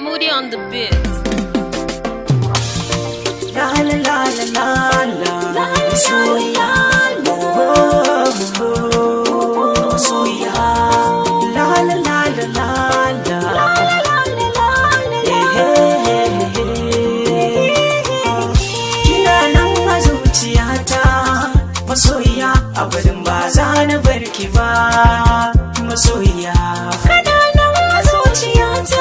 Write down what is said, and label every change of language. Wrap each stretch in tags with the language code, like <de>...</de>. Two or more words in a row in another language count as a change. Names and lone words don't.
<en>on the beat.</en> <ha>La la la la la la soya soya la la la la la kina nan a zuciyata masoyiya abadin ba za na barki ba masoyiya kana nan a zuciyata</ha>